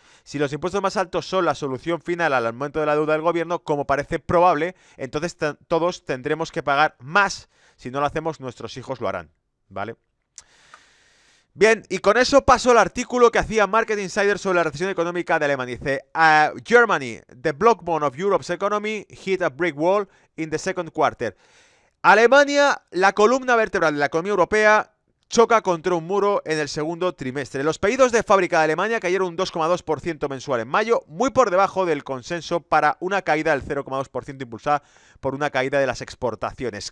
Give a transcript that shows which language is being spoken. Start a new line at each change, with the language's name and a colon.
Spanish: Si los impuestos más altos son la solución final al aumento de la deuda del gobierno, como parece probable, entonces todos tendremos que pagar más. Si no lo hacemos, nuestros hijos lo harán, ¿vale? Bien, y con eso paso al artículo que hacía Market Insider sobre la recesión económica de Alemania.
English: Dice, Germany, the backbone of Europe's economy, hit a brick wall in the second quarter.
Spanish: Alemania, la columna vertebral de la economía europea, choca contra un muro en el segundo trimestre. Los pedidos de fábrica de Alemania cayeron un 2,2% mensual en mayo, muy por debajo del consenso para una caída del 0,2% impulsada por una caída de las exportaciones.